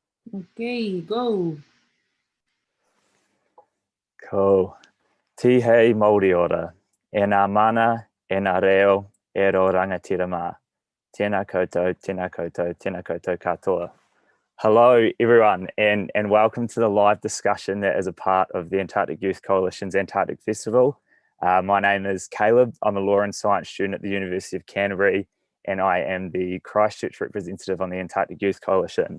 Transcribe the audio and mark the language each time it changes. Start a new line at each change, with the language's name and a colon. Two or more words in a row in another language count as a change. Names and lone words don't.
English: Okay, go.
Māori: Ko tihei Māori ora, e ngā mana, e ngā reo, e ro rangatira mā. Tēnā koutou, tēnā koutou, tēnā koutou katoa.
English: Hello, everyone, and welcome to the live discussion that is a part of the Antarctic Youth Coalition's Antarctic Festival. My name is Caleb. I'm a law and science student at the University of Canterbury, and I am the Christchurch representative on the Antarctic Youth Coalition.